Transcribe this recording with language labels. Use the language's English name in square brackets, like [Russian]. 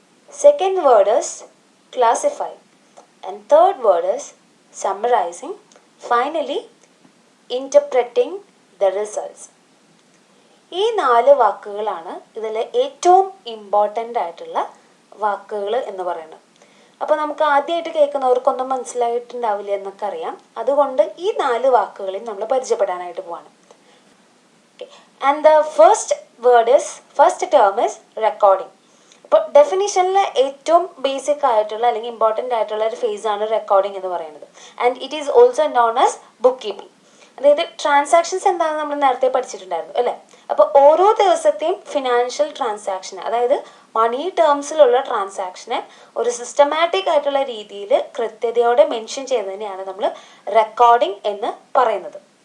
[English] Second word is classifying. And third word is summarizing. Finally, interpreting the results. [Malayalam] ഈ 4 വാക്കുകളാണ് ഇതിൽ ഏറ്റവും important ആയിട്ടുള്ള വാക്കുകൾ എന്ന് പറയുന്നത്. അപ്പോൾ നമുക്ക് ആദ്യമായിട്ട് കേൾക്കുന്നവർക്കൊന്നും മനസ്സിലായിട്ടുണ്ടാവില്ല എന്നൊക്കെ അറിയാം. അതുകൊണ്ട് ഈ 4 വാക്കുകളെയും നമ്മൾ പരിചയപ്പെടാനായിട്ട് പോവാണ്. [English] And the first term is recording. [Malayalam] അപ്പോൾ ഡെഫിനിഷനിലെ ഏറ്റവും ബേസിക് ആയിട്ടുള്ള അല്ലെങ്കിൽ ഇമ്പോർട്ടൻ്റ് ആയിട്ടുള്ള ഒരു ഫേസ് ആണ് റെക്കോർഡിംഗ് എന്ന് പറയുന്നത്. [English] And it is also known as book keeping. [Malayalam] അതായത് ട്രാൻസാക്ഷൻസ് എന്താണെന്ന് നമ്മൾ നേരത്തെ പഠിച്ചിട്ടുണ്ടായിരുന്നു അല്ലേ? അപ്പോൾ ഓരോ ദിവസത്തെയും ഫിനാൻഷ്യൽ ട്രാൻസാക്ഷൻ, അതായത് മണി ടേംസിലുള്ള ട്രാൻസാക്ഷനെ ഒരു സിസ്റ്റമാറ്റിക് ആയിട്ടുള്ള രീതിയിൽ കൃത്യതയോടെ മെൻഷൻ ചെയ്യുന്നതിനെയാണ് നമ്മൾ റെക്കോർഡിംഗ് എന്ന് പറയുന്നത്.